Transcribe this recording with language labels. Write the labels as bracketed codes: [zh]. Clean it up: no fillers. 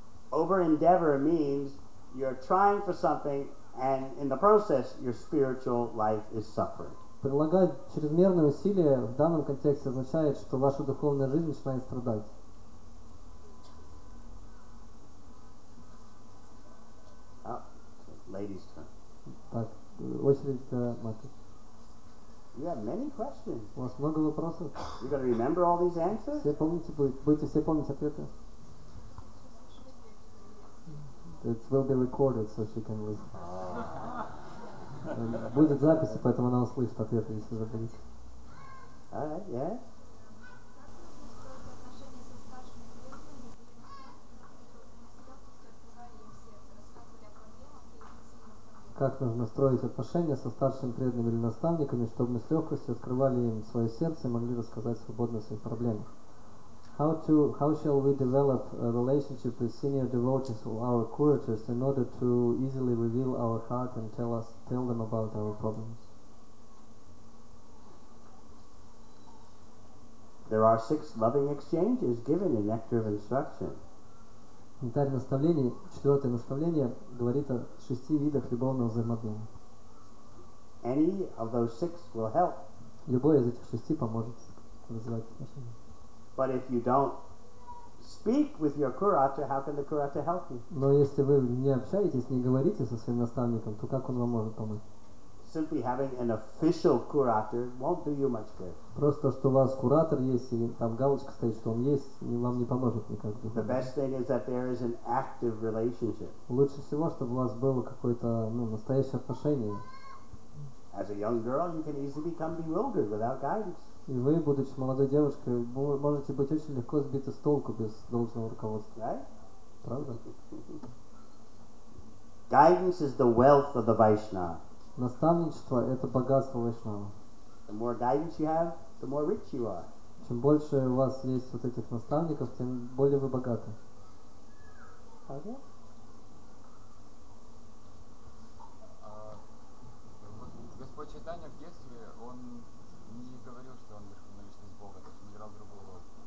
[en] Over-endeavor means you're trying for something and in the process your spiritual life is suffering. [ru] Прилагать чрезмерные усилия в данном контексте означает, что ваша духовная жизнь начинает страдать. [en] Ladies' turn. [ru] Так, очередь Матушки. [en] You have many questions. [ru] У вас много вопросов. [en] You're going to remember all these answers? [ru] Все помните, будете все помнить ответы? [en] It will be recorded, so she can listen. [ru] Будет запись, поэтому она услышит ответы, если забудете. [en] All right, yeah. [ru] Как нужно строить отношения со старшими преданными или наставниками, чтобы мы с легкостью открывали им свое сердце и могли рассказать свободно о своих проблемах? [en] How shall we develop a relationship with senior devotees or our curators in order to easily reveal our heart and tell them about our problems? There are 6 loving exchanges given in Nectar of Instruction. [ru] Нектарь наставлений, 4 наставление, говорит о 6 видах любовного взаимоотношения. [en] Any of those 6 will help. [ru] Любой из этих 6 поможет развивать отношения. [en] But if you don't speak with your kurata, how can the kurata help you? [ru] Но если вы не общаетесь, не говорите со своим наставником, то как он вам может помочь? [en] Simply having an official curator won't do you much good. [ru] Просто, что у вас куратор есть, и там галочка стоит, что он есть, вам не поможет никак. [en] The best thing is that there is an active relationship. [ru] Лучше всего, чтобы у вас было какое-то настоящее отношение. [en] As a young girl, you can easily become bewildered without guidance. [ru] И вы, будучи молодой девушкой, можете быть очень легко сбиты с толку без должного руководства. [en] Right? [ru] Правда? [en] Guidance is the wealth of the Vaishnava. [ru] Наставничество – это богатство вайшнава. [en] The more guidance you have, the more rich you are. [ru] Чем больше у вас есть вот этих наставников, тем более вы богаты. [en] Okay. [ru] Господь Чайтанья в детстве, он не говорил, что он верховная личность Бога, то есть он играл другую роль.